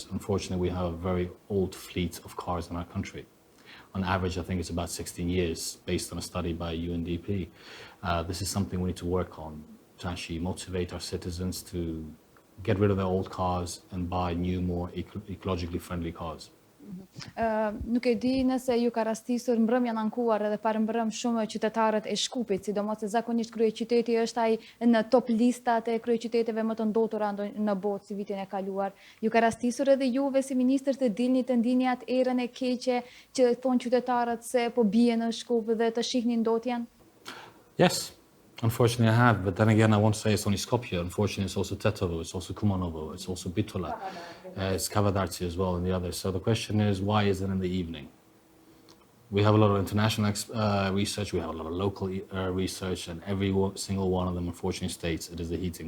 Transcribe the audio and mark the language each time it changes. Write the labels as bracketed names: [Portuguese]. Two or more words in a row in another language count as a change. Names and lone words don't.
[English] Unfortunately, we have a very old fleet of cars in our country. On average, I think it's about 16 years, based on a study by UNDP. This is something we need to work on, to actually motivate our citizens to get rid of their old cars and buy new, more ecologically friendly cars. [Albanian] Nuk e di nëse ju ka rastisur mbrëmja në ankuar edhe parëmbrëm shumë qytetarët e Shkupit, sidomos se zakonisht kryeqyteti është ai në top listat e kryeqyteteve më të ndotura në botë si vitin e kaluar. Ju ka rastisur edhe juve si ministër të dilni të ndini atë erën e keqe që thonë qytetarët se po bie në Shkup dhe të shihni ndotjen? [English] Yes. Unfortunately, I have, but then again, I won't say it's only Skopje. Unfortunately, it's also Tetovo, it's also Kumanovo, it's also Bitola, it's Kavadarci as well, and the others. So the question is, why is it in the evening? We have a lot of international research, we have a lot of local research, and every single one of them, unfortunately, states it is the heating.